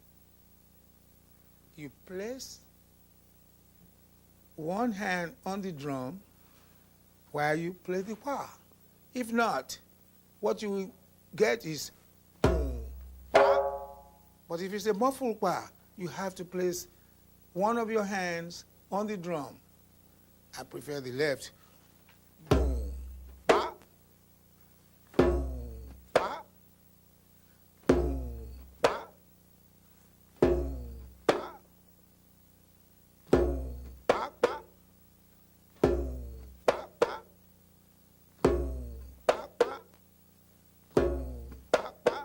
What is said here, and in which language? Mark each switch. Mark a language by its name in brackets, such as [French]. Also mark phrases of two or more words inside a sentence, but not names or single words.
[English] You place one hand on the drum while you play the pa. If not, what you will get is boom, pa. But if it's a muffled pa, you have to place one of your hands on the drum. I prefer the left. Boom, pa. Boom, pa. Boom, pa. Boom, pa. Boom, pa, pa. Boom, pa, pa. Boom, pa, pa. Boom, pa, pa.